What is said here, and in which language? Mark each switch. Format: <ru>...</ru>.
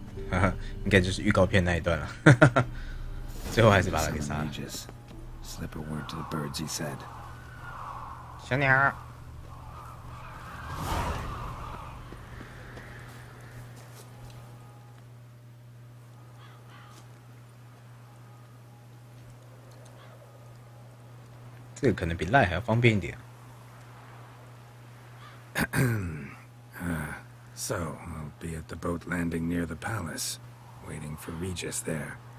<zh>哈哈，应该就是预告片那一段了。最后还是把他给杀了。</zh> <en>Slip a word to the birds, he said.</en> <zh>小鸟。这个可能比赖还要方便一点。</zh> <en>So, I'll be at the boat landing near the palace, waiting for Regis there.</en>